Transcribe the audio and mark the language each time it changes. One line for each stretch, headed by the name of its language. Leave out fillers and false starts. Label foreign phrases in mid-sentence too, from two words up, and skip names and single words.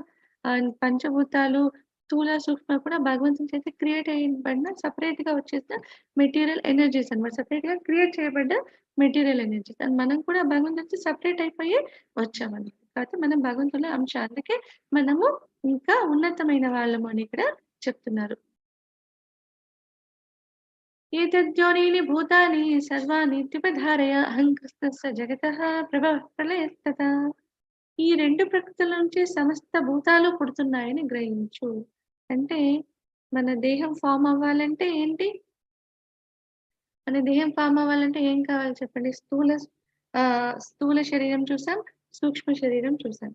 Telugu: పంచభూతాలు, స్థూల, సూక్ష్మ కూడా భగవంతుని చేత క్రియేట్ అయ్యబడిన సెపరేట్‌గా వచ్చేసిన
English: material energies
Telugu: అన్నమాట. సెపరేట్‌గా క్రియేట్ చేయబడ్డ
English: material energies. And
Telugu: మనం కూడా భగవంతుని నుంచి సెపరేట్ అయిపోయి వచ్చామన్నమాట. కాబట్టి మనం భగవంతుని అంశ. అందుకే మనము ఇంకా ఉన్నతమైన వాళ్ళము అని ఇక్కడ చెప్తున్నారు.
Sanskrit: एतद्योनीनि भूतानि सर्वाणि त्रिपधारय अहङ्कृतस्य जगतः ప్రభవః ప్రళయస్తథా.
Telugu: ఈ 2 ప్రకృతుల నుంచి సమస్త భూతాలు పుడుతున్నాయని గ్రహించు. అంటే మన దేహం ఫార్మ్ అవ్వాలంటే ఏంటి? మన దేహం ఫార్మ్ అవ్వాలంటే ఏం కావాలి చెప్పండి? స్థూల శరీరం చూసాం, సూక్ష్మ శరీరం చూసాం.